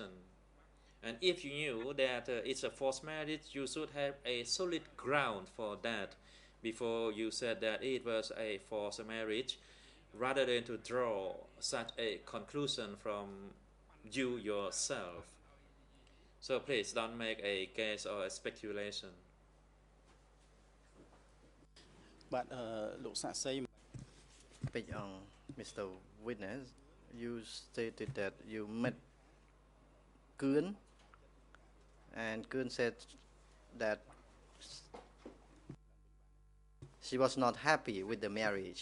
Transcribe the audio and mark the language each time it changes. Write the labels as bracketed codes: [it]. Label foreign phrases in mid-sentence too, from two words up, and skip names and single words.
[en] And if you knew that it's a forced marriage, you should have a solid ground for that before you said that it was a forced marriage, rather than to draw such a conclusion from you yourself. So please don't make a guess or a speculation. [km] បាទលោកសាក់សី [en] Mr. Witness, you stated that you met Kuhn, and Kuhn said that she was not happy with the marriage.